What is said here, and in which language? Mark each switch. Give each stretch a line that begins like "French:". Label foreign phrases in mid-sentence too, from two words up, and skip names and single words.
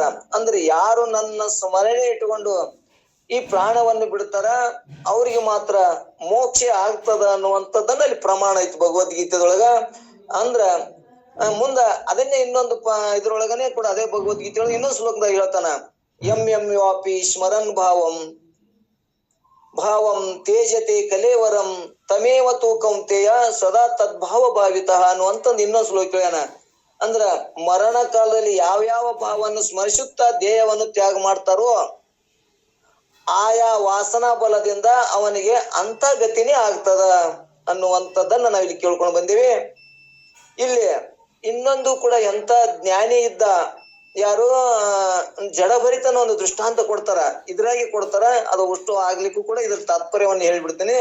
Kannada: ಅಂದ್ರೆ ಯಾರು ನನ್ನ ಸ್ಮರಣೆ ಇಟ್ಟುಕೊಂಡು ಈ ಪ್ರಾಣವನ್ನು ಬಿಡ್ತಾರ ಅವ್ರಿಗೆ ಮಾತ್ರ ಮೋಕ್ಷ ಆಗ್ತದ ಅನ್ನುವಂಥದ್ದನ್ನ ಅಲ್ಲಿ ಪ್ರಮಾಣ ಐತಿ ಭಗವದ್ಗೀತೆದೊಳಗ. ಅಂದ್ರ ಮುಂದ ಅದನ್ನೇ ಇನ್ನೊಂದು ಇದ್ರೊಳಗನೆ ಕೂಡ ಅದೇ ಭಗವದ್ಗೀತೆಯೊಳಗೆ ಇನ್ನೊಂದು ಶ್ಲೋಕದಾಗ ಹೇಳ್ತಾನ.
Sanskrit: ಎಂ ವಾಪಿ ಸ್ಮರನ್ ಭಾವಂ ತೇಜತೆ ಕಲೇವರಂ ತಮೇವ ತೂ ಕೌಂತೆಯ ಸದಾ ತದ್ಭಾವ ಭಾವಿತ
Kannada: ಅನ್ನುವಂಥದ್ದು ಇನ್ನೊಂದು ಶ್ಲೋಕ ಹೇಳ್ಯಾನ. ಅಂದ್ರ ಮರಣ ಕಾಲದಲ್ಲಿ ಯಾವ್ಯಾವ ಭಾವವನ್ನು ಸ್ಮರಿಸುತ್ತಾ ದೇಹವನ್ನು ತ್ಯಾಗ ಮಾಡ್ತಾರೋ ಆಯಾ ವಾಸನಾ ಬಲದಿಂದ ಅವನಿಗೆ ಅಂತ ಗತಿನೇ ಆಗ್ತದ ಅನ್ನುವಂಥದ್ದನ್ನ ನಾವಿಲ್ಲಿ ಕೇಳ್ಕೊಂಡು ಬಂದೀವಿ. ಇಲ್ಲಿ ಇನ್ನೊಂದು ಕೂಡ ಎಂತ ಜ್ಞಾನಿ ಇದ್ದ, ಯಾರು ಜಡಭರಿತನ ಒಂದು ದೃಷ್ಟಾಂತ ಕೊಡ್ತಾರ, ಇದ್ರಾಗಿ ಕೊಡ್ತಾರ, ಅದು ಅಷ್ಟು ಆಗ್ಲಿಕ್ಕೂ ಕೂಡ ಇದ್ರ ತಾತ್ಪರ್ಯವನ್ನು ಹೇಳ್ಬಿಡ್ತೀನಿ.